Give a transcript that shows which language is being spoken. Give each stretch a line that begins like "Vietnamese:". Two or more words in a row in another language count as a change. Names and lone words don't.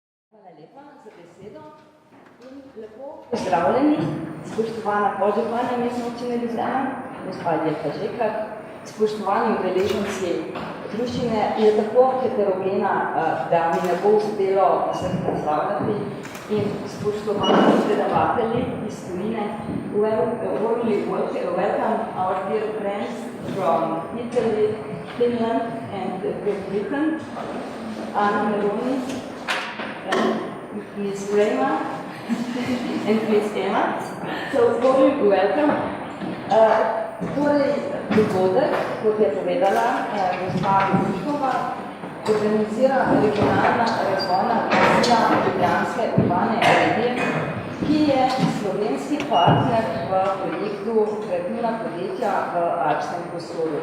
Slovenian: Hvala lepa za besedo in lepo pozdravljeni, spoštovana podžupanja Mestne občine Ljubljana, gospa Jelka Žekar, spoštovani udeleženci druščine, je tako heterogena, da mi ne bo uspelo vseh predstavljati in spoštovani predavatelji iz tujine,
English: welcome our dear friends from Italy, Finland and Great Britain, Anna Meloni, Ms. Rema and Ms. Emma. So, warm welcome.
Slovenian: Torej, dogodek, kot je povedala gospa Viškova, organizira regionalna razvojna agencija Ljubljanske urbane regije, ki je slovenski partner v projektu kreativna podjetja v alpskem prostoru.